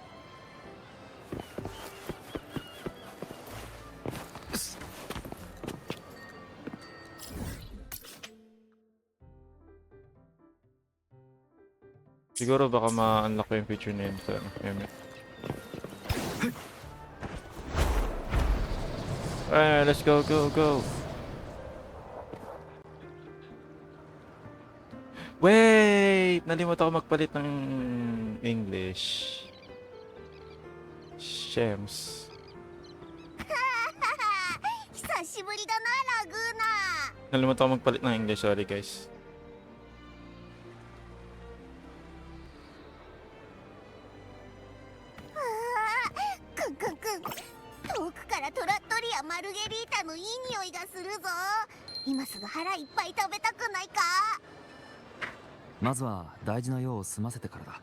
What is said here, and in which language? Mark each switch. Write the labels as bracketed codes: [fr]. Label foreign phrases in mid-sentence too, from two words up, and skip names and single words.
[tl] Siguro baka ma-unlock ko yung feature na yun sa meme. [en] Alright, let's go, go, go! Wait! [tl] Nalimutan ako magpalit ng English. Shems. [ja] 久しぶりだなラグーナ。 [tl] Nalimutan ako magpalit ng English, [en] sorry guys. [ja] くんくんくん、遠くからトラットリアマルゲリータのいい匂いがするぞ。今すぐ腹いっぱい食べたくないか。まずは大事な用を済ませてからだ。